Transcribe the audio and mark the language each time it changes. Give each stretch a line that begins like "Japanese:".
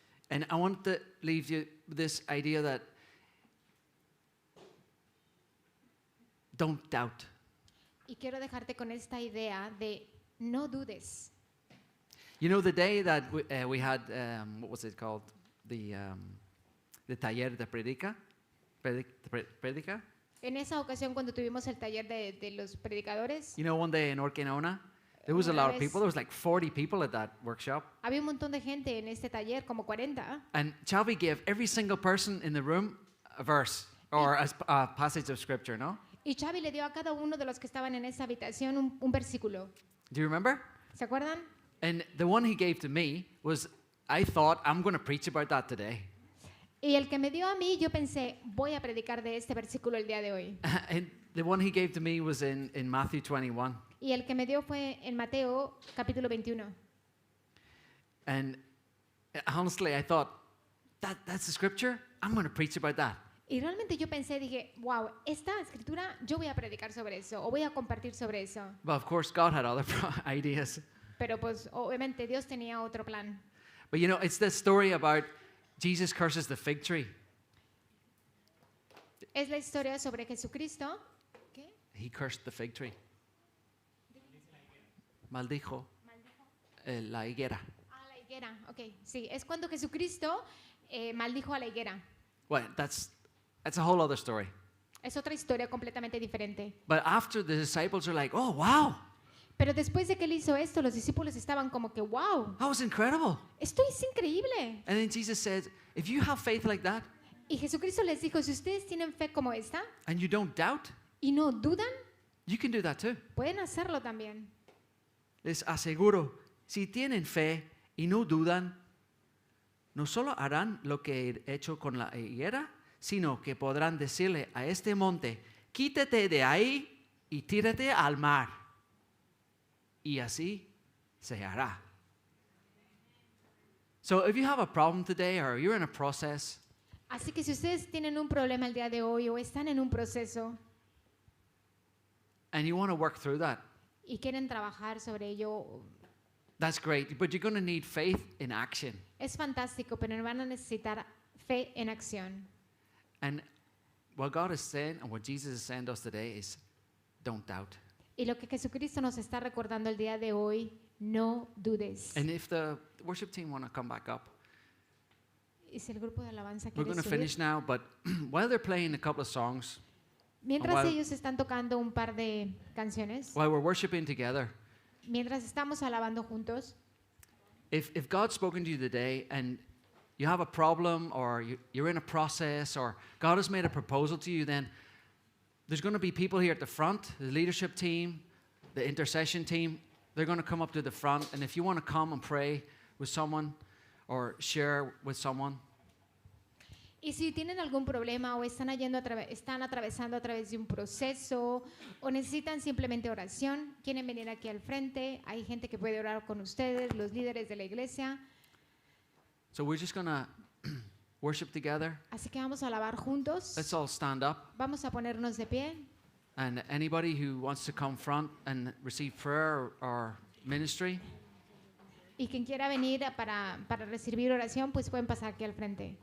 English: And I want to leave you with this idea that don't doubt.
Spanish: Y quiero dejarte con esta idea de no dudes.
English: You know, the day that we had, what was it called?
Spanish: The taller de predica? Predica? En esa ocasión, cuando tuvimos el taller de los predicadores,
English: You know, one day in Orquinona, there was a lot of people. There was like 40 people at that workshop.
Spanish: había un montón de gente en este taller, como 40,
English: And Chavi gave every single person in the room a verse or a passage of scripture, no?
Spanish: y Xavi le dio a cada uno de los que estaban en esa habitación un versículo.
English: Do you remember?
Spanish: ¿Se acuerdan?
English: And the one he gave to me was, I thought, I'm going to preach about that today.
Spanish: Y el que me dio a mí, yo pensé, voy a predicar de este versículo el día de hoy.
English: And the one he gave to me was in Matthew 21.
Spanish: Y el que me dio fue en Mateo capítulo 21.
English: And honestly, I thought, that's the scripture? I'm going to preach about that.
Spanish: Y realmente yo pensé, dije, wow, esta escritura, yo voy a predicar sobre eso, o voy a compartir sobre eso.
English: But of course, God had other ideas.
Spanish: Pero pues obviamente Dios tenía otro plan.
English: But you know, it's the story about Jesus curses the fig tree.
Spanish: Es la historia sobre Jesucristo. ¿Qué?
English: He cursed the fig tree.
Spanish: Maldijo la higuera. Ah, la higuera, ok. Sí, es cuando Jesucristo maldijo a la higuera.
English: Well, that's a whole other story.
Spanish: Es otra historia completamente diferente.
English: But after the disciples are like, oh, wow,
Spanish: Pero después de que él hizo esto, los discípulos estaban como que, wow,
English: that was incredible.
Spanish: esto es increíble.
English: And then Jesus said, if you have faith like that
Spanish: Y Jesucristo les dijo, si ustedes tienen fe como esta
English: and you don't doubt,
Spanish: y no dudan,
English: you can do that too.
Spanish: pueden hacerlo también. Les aseguro, si tienen fe y no dudan, no solo harán lo que he hecho con la higuera, sino que podrán decirle a este monte, quítate de ahí y tírate al mar. Y así se hará.
English: So if you have a problem today or you're in a process,
Spanish: Así que si ustedes tienen un problema el día de hoy o están en un proceso
English: and you want to work through that,
Spanish: y quieren trabajar sobre ello,
English: that's great. But you're going to need faith in action.
Spanish: es fantástico, pero van a necesitar fe en acción.
English: And what God is saying and what Jesus is saying to us today is don't doubt.
Spanish: Y lo que Jesucristo nos está recordando el día de hoy, no dudes.
English: And if the worship team want to come back up,
Spanish: Y si el grupo de alabanza
English: we're
Spanish: quiere
English: going to
Spanish: subir.
English: finish now, but while they're playing a couple of songs,
Spanish: Mientras
English: while-
Spanish: ellos están tocando un par de canciones,
English: while we're worshiping together,
Spanish: mientras estamos alabando juntos,
English: if God's spoken to you today and you have a problem or you're in a process or God has made a proposal to you, then there's going to be people here at the front, the leadership team, the intercession team. They're going to come up to the front. And if you want to come and pray with someone or share with someone,
Spanish: y si tienen algún problema o están están atravesando a través de un proceso o necesitan simplemente oración, quieren venir aquí al frente, hay gente que puede orar con ustedes, los líderes de la iglesia.
English: so we're just going to worship together.
Spanish: Así que vamos a alabar juntos,
English: Let's all stand up.
Spanish: vamos a ponernos de pie.
English: And anybody who wants to come front and receive prayer or ministry,
Spanish: Y quien quiera venir para recibir oración, pues pueden pasar aquí al frente.